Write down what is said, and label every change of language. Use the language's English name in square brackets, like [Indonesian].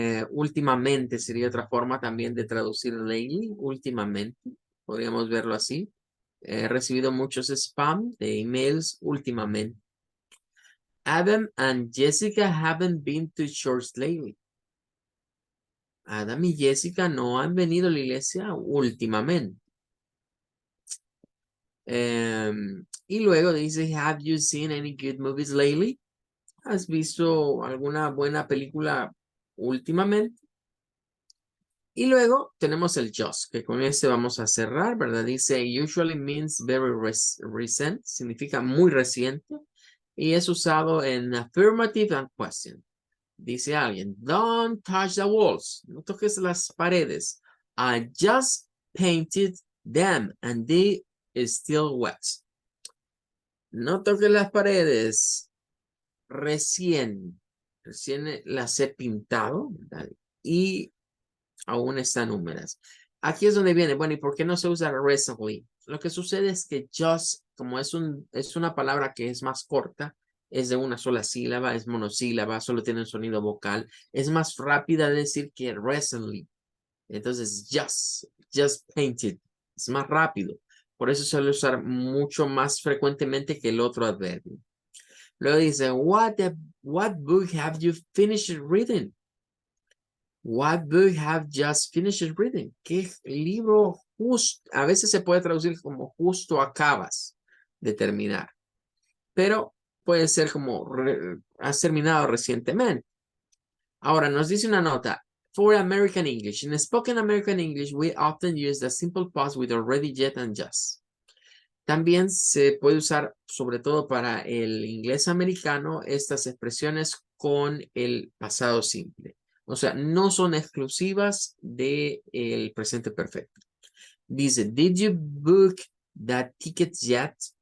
[Spanish] Últimamente sería otra forma también de traducir lately, últimamente, podríamos verlo así. He recibido muchos spam de emails últimamente. [English] Adam and Jessica haven't been to church lately. [Spanish] Adam y Jessica no han venido a la iglesia últimamente. Y luego dice, [English] have you seen any good movies lately? [Spanish] ¿Has visto alguna buena película últimamente? Y luego tenemos el just, que con ese vamos a cerrar, ¿verdad? Dice, [English] usually means very recent, [Spanish] significa muy reciente, y es usado en [English] affirmative and question. [Spanish] Dice alguien, [English] don't touch the walls. [Spanish] No toques las paredes. [English] I just painted them and they is still wet. [Spanish] No toques las paredes. Recién las he pintado, ¿verdad? Y aún están húmedas. Aquí es donde viene, bueno, ¿y por qué no se usa recently? Lo que sucede es que just, como es una palabra que es más corta, es de una sola sílaba, es monosílaba, solo tiene un sonido vocal, es más rápida de decir que recently. Entonces, [English] just painted, [Spanish] es más rápido. Por eso se suele usar mucho más frecuentemente que el otro adverbio. Luego dice, [English] what book have you finished reading? What book have just finished reading? [Spanish] ¿Qué libro justo? A veces se puede traducir como justo acabas de terminar. Pero puede ser como has terminado recientemente. Ahora nos dice una nota. [English] For American English. In spoken American English, we often use the simple past with already, yet, and just. [Spanish] También se puede usar, sobre todo para el inglés americano, estas expresiones con el pasado simple. O sea, no son exclusivas del presente perfecto. [English] Dice, did you book the tickets yet?